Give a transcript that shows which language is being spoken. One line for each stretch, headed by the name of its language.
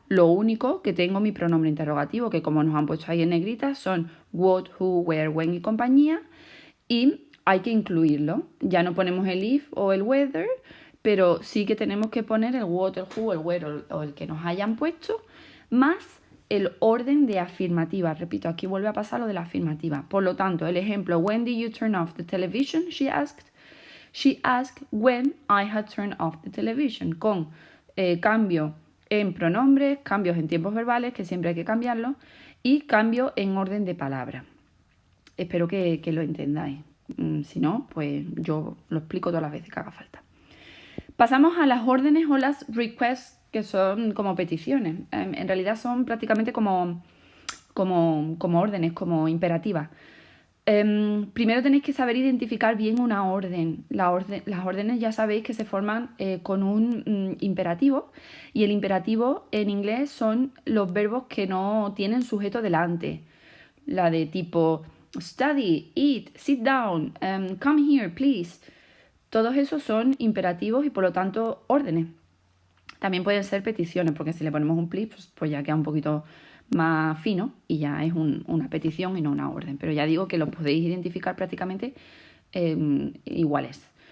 Spanish: Lo único que tengo mi pronombre interrogativo, que como nos han puesto ahí en negrita, son what, who, where, when y compañía, y hay que incluirlo. Ya no ponemos el if o el whether, pero sí que tenemos que poner el what, el who, el where o el que nos hayan puesto, más el orden de afirmativa. Repito, aquí vuelve a pasar lo de la afirmativa. Por lo tanto, el ejemplo,
English: when did you turn off the television? She asked. She asked when I had turned off the television.
Spanish: Con cambio en pronombres, cambios en tiempos verbales, que siempre hay que cambiarlo, y cambio en orden de palabra. Espero que lo entendáis. Si no, pues yo lo explico todas las veces que haga falta. Pasamos a las órdenes o las requests, que son como peticiones. En realidad son prácticamente como órdenes, como imperativas. Primero tenéis que saber identificar bien una orden. Las órdenes ya sabéis que se forman con un imperativo, y el imperativo en inglés son los verbos que no tienen sujeto delante. La de tipo study, eat, sit down, come here, please. Todos esos son imperativos y por lo tanto órdenes. También pueden ser peticiones, porque si le ponemos un please, pues ya queda un poquito más fino y ya es una petición y no una orden. Pero ya digo que los podéis identificar prácticamente iguales.